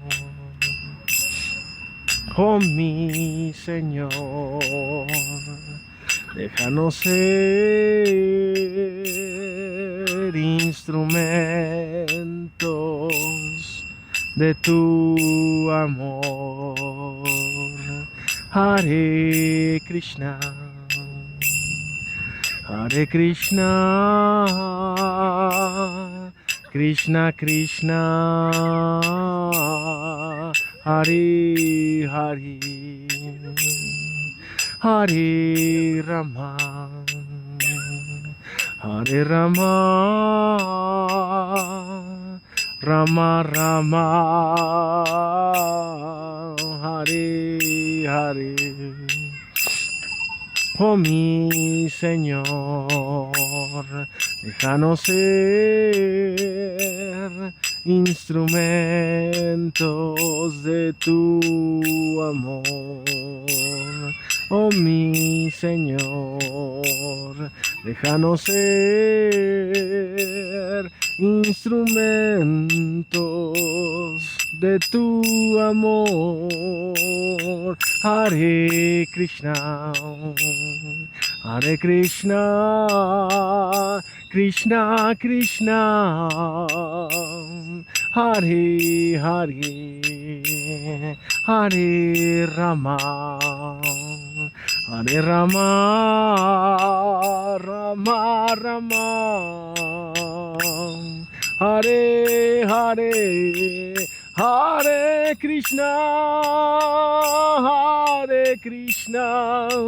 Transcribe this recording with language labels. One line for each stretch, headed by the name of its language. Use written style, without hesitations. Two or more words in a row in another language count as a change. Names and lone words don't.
Spanish: Oh mi Señor, déjanos ser instrumentos de tu amor.
Sanskrit: Hare Krishna, Hare Krishna, Krishna Krishna, Hare Hare, Hare Rama, Hare Rama, Rama Rama, Hare Hare.
Spanish: Oh mi Señor, déjanos ser instrumentos de tu amor. Oh mi Señor, déjanos ser instrumentos de tu amor.
Sanskrit: Hare Krishna, Hare Krishna, Krishna Krishna, Hare Hare, Hare Rama, Hare Rama, Rama Rama, Hare Hare, Hare Krishna, Hare Krishna,